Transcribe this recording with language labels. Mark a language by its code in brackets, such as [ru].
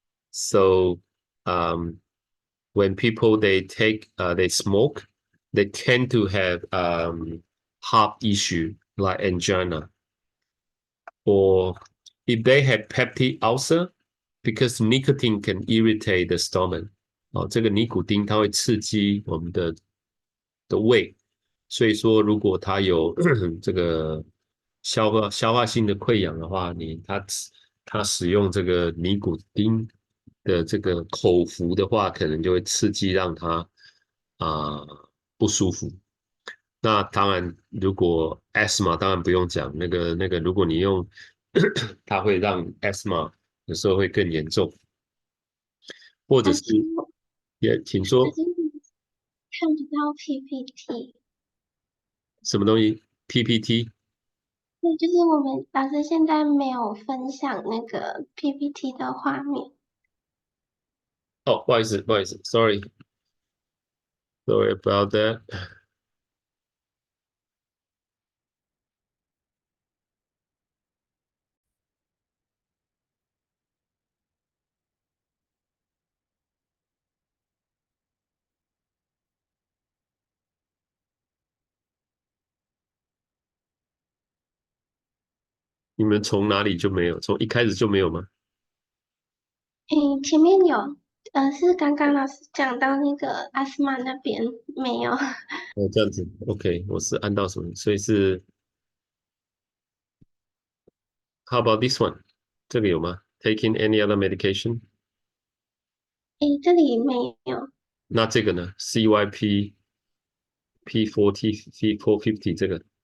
[en] So when people they smoke, they tend to have heart issue like angina, or if they have peptic ulcer, because nicotine can irritate the stomach. [zh] 这个尼古丁它会刺激我们的胃，所以说如果它有这个消化性的溃疡的话，它使用这个尼古丁的这个口服的话，可能就会刺激让它不舒服。那当然，如果 asthma 当然不用讲，那个，如果你用它会让 asthma 有时候会更严重，或者是也请说看不到 PPT。什么东西 PPT。对，就是我们老师现在没有分享那个 PPT 的画面。哦，不好意思， [en] sorry about that。 [zh] 你们从哪里就没有？从一开始就没有吗？前面有，是刚刚老师讲到那个阿斯玛那边没有。哦，这样子，OK，我是按到什么？所以是 [en] How about this one？ [zh] 这个有吗？ [en] Taking any other medication？ [zh] 这里没有。那这个呢？CYP P40 P450这个。